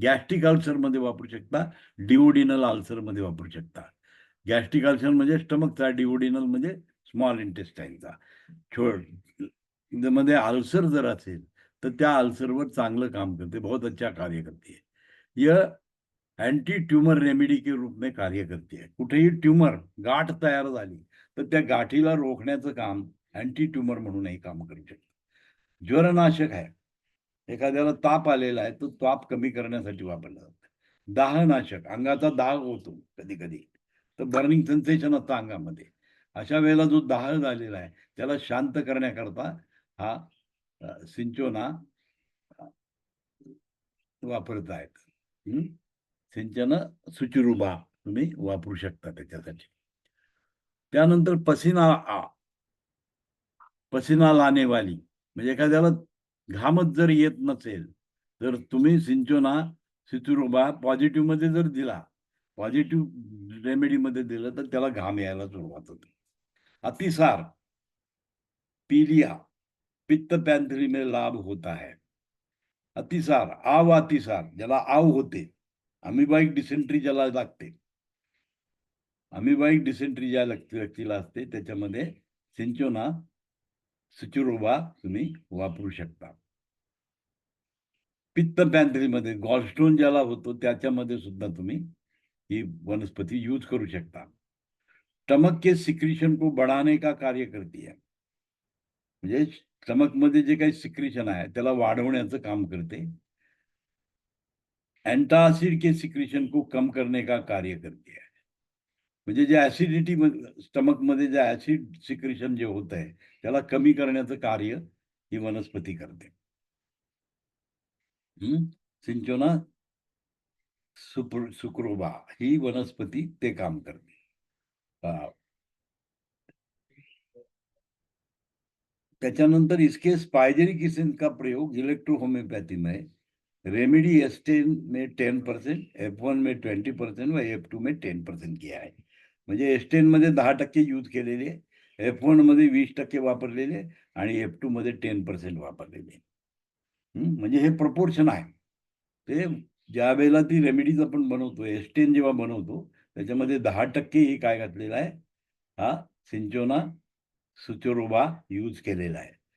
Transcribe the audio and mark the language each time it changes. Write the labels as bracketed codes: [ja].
[mr] Gastric अल्सरमध्ये वापरू शकता, duodenal अल्सरमध्ये वापरू शकता. गॅस्ट्रिक अल्सर म्हणजे स्टमकचा, डिओडिनल म्हणजे स्मॉल इंटेस्टाईनचा. मध्ये अल्सर जर असेल तर त्या अल्सरवर चांगलं काम करते, [hi] बहुत अच्छा कार्य करते है. यह अँटी ट्यूमर रेमेडी के रूप में कार्य करते है. [mr] कुठेही ट्यूमर गाठ तयार झाली तर त्या गाठीला रोखण्याचं काम अँटी ट्यूमर म्हणूनही काम करू शकतं. ज्वरनाशक आहे. एखाद्याला ताप आलेला आहे, तो ताप कमी करण्यासाठी वापरला जातो. दाहनाशक, अंगाचा दाह होतो कधी-कधी, तर बर्निंग सेन्सेशन असतं अंगामध्ये. अशा वेळेला जो दाह झालेला आहे, त्याला शांत करण्याकरता हा सिंचोना अ, वापरतायत. हं. सिंचन सुचिरुबा तुम्ही वापरू शकता त्याच्यासाठी. त्यानंतर [hi] पसीना लाने वाली, [mr] म्हणजे एखाद्याला घामच जर येत नसेल, तर तुम्ही सिंचोना सिचुरोबा पॉझिटिव्हमध्ये जर दिला, पॉझिटिव्ह रेमेडीमध्ये दिलं, तर त्याला घाम यायला सुरुवात होते. [hi] अतिसार, पीलिया, पित्त पैंथरी में लाभ होता है. [mr] अतिसार, अतिसार ज्याला आव होते, अमिबाइक डिसेंट्री ज्याला लागते, अमिबाइक डिसेंट्री ज्या व्यक्तीला असते, त्याच्यामध्ये सिंचोना सुचिरोबा तुम्ही वापरू शकता. पित्त पॅन्ट्रीमध्ये गॉलस्टोन ज्याला होतो त्याच्यामध्ये सुद्धा तुम्ही ही वनस्पती यूज करू शकता. [hi] स्टमक के सिक्रीशन को बढ़ाने का कार्य करती है. [mr] म्हणजे स्टमकमध्ये जे काही सिक्रीशन आहे त्याला वाढवण्याचं काम करते. [hi] एंटासिड के सिक्रीशन को कम करने का कार्य करती है. [mr] म्हणजे जे ऍसिडिटी स्टमकमध्ये जे ऍसिड सिक्रीशन जे होत आहे त्याला कमी करण्याचं कार्य ही वनस्पती करते. सिंचोना सुक्रोबा ही वनस्पती ते काम करते. [hi] त्याच्यानंतर इसके स्पाइजेरिक एसिड का प्रयोग इलेक्ट्रो होम्योपैथी में रेमेडी एस्टेन में 10%, F1 में 20% व F2 में 10% किया आहे. [mr] म्हणजे एस्टेन मध्ये 10% यूज केलेले, F1 मध्ये 20% वापरलेले आणि F2 मध्ये 10% वापरलेले. म्हणजे हे प्रपोर्शन आहे. ते ज्या वेळेला ती रेमेडीज आपण बनवतो, एस्टेन जेव्हा बनवतो, त्याच्यामध्ये 10% हे काय घातलेलं आहे, हा सिंचोना सुचोरोबा यूज केलेला आहे.